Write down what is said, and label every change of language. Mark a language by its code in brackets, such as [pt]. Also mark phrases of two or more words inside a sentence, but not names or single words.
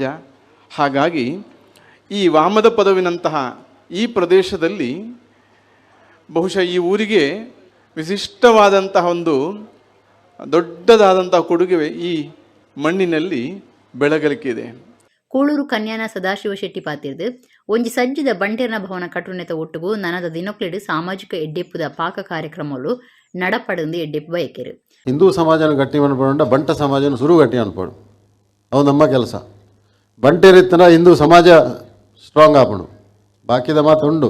[kn] ಹಾಗಾಗಿ ಈ ವಾಮದ ಪದವಿನಂತಹ ಈ ಪ್ರದೇಶದಲ್ಲಿ ಬಹುಶಃ ಈ ಊರಿಗೆ ವಿಶಿಷ್ಟವಾದಂತಹ ಒಂದು ದೊಡ್ಡದಾದಂತಹ ಕೊಡುಗೆ ಈ ಮಣ್ಣಿನಲ್ಲಿ ಬೆಳಗಲಿಕ್ಕಿದೆ. [tcy] ಕೂಳೂರು ಕನ್ಯಾನ ಸದಾಶಿವ ಶೆಟ್ಟಿ ಪಾತಿರ್ದು ಒಂಜಿ ಸಜ್ಜಿದ ಬಂಟೇರ್ನ ಭವನ ಕಟುನೆತ ಒಟ್ಟುಗೂ ನನದ ದಿನಕ್ಲೆಡು ಸಾಮಾಜಿಕ ಎಡ್ಡೆಪ್ಪುದ ಪಾಕ ಕಾರ್ಯಕ್ರಮಗಳು ನಡಪಡಂದು ಎಡ್ಡೆಪ್ಪು ಬಯಕೆರು. ಹಿಂದೂ ಸಮಾಜನ ಗಟ್ಟಿ ಅನ್ಪಡ ಬಂಟ ಸಮಾಜನ ಸುರು ಗಟ್ಟಿ ಅನ್ಪಡು ಅವು ನಮ್ಮ ಕೆಲಸ. ಬಂಟೇರಿತ್ತನ ಹಿಂದೂ ಸಮಾಜ ಸ್ಟ್ರಾಂಗ್ ಆಪಣು ಬಾಕಿದ ಮಾತು ಉಂಡು.